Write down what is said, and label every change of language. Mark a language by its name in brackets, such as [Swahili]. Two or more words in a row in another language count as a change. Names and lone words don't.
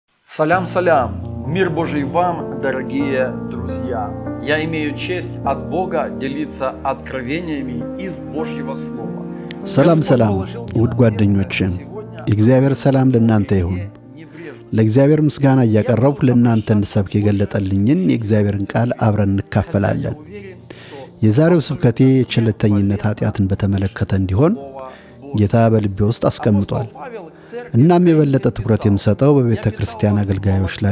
[Russian] Салям, мир Божий вам, дорогие друзья. Я имею честь от Бога делиться откровениями из Божьего Слова. [Amharic] ሰላም ውድ ጓደኞቼ፣ የእግዚአብሔር ሰላም ለእናንተ ይሁን። ለእግዚአብሔር ምስጋና እያቀረብኩ ለእናንተ እንድሰብክ የገለጠልኝን የእግዚአብሔርን ቃል አብረን እንካፈላለን። የዛሬው ስብከቴ የቸልተኝነት ኃጢአትን በተመለከተ እንዲሆን ጌታ በልቤ ውስጥ አስቀምጧል። እናም የበለጠ ትኩረት የምሰጠው በቤተ ክርስቲያን አገልጋዮች ላይ